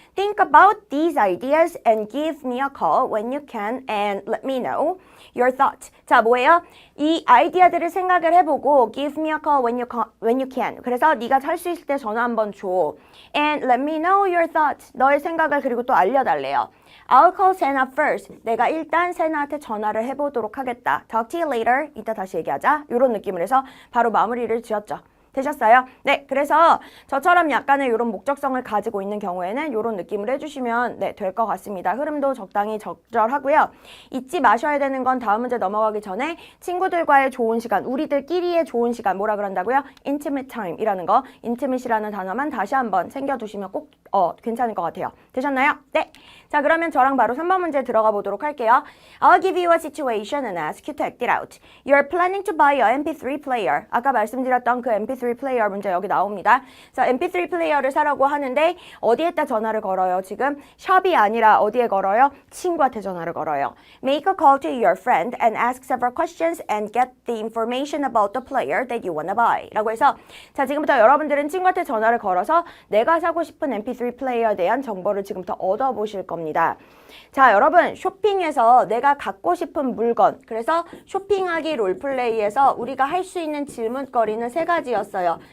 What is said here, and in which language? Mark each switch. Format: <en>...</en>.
<en>Think about these ideas and give me a call when you can and let me know your thoughts.</en> <ko>자, 뭐예요? 이 아이디어들을 생각을 해보고</ko> <en>give me a call when you can.</en> <ko>그래서 네가 할 수 있을 때 전화 한번 줘.</ko> <en>And let me know your thoughts.</en> <ko>너의 생각을 그리고 또 알려달래요.</ko> <en>I'll call Sena first.</en> <ko>내가 일단 세나한테 전화를 해보도록 하겠다.</ko> <en>Talk to you later.</en> <ko>이따 다시 얘기하자. 이런 느낌을 해서 바로 마무리를 지었죠. 되셨어요? 네, 그래서 저처럼 약간의 이런 목적성을 가지고 있는 경우에는 이런 느낌을 해주시면 네, 될 것 같습니다. 흐름도 적당히 적절하고요. 잊지 마셔야 되는 건 다음 문제 넘어가기 전에 친구들과의 좋은 시간, 우리들끼리의 좋은 시간 뭐라 그런다고요? intimate time이라는 거, intimate이라는 단어만 다시 한번 챙겨두시면 꼭 괜찮을 것 같아요. 되셨나요? 네. 자, 그러면 저랑 바로 3번 문제 들어가 보도록 할게요.</ko> <en>I'll give you a situation and ask you to act it out. You're planning to buy a MP3 player.</en> <ko>아까 말씀드렸던 그 MP3 플레이어 문제 여기 나옵니다. 자, MP3 플레이어를 사라고 하는데 어디에다 전화를 걸어요? 지금 샵이 아니라 어디에 걸어요? 친구한테 전화를 걸어요.</ko> <en>Make a call to your friend and ask several questions and get the information about the player that you wanna buy.</en> <ko>라고 해서 자, 지금부터 여러분들은 친구한테 전화를 걸어서 내가 사고 싶은 MP3 플레이어에 대한 정보를 지금부터 얻어보실 겁니다. 자, 여러분 쇼핑에서 내가 갖고 싶은 물건, 그래서 쇼핑하기 롤플레이에서 우리가 할 수 있는 질문거리는 3가지였어요.</ko>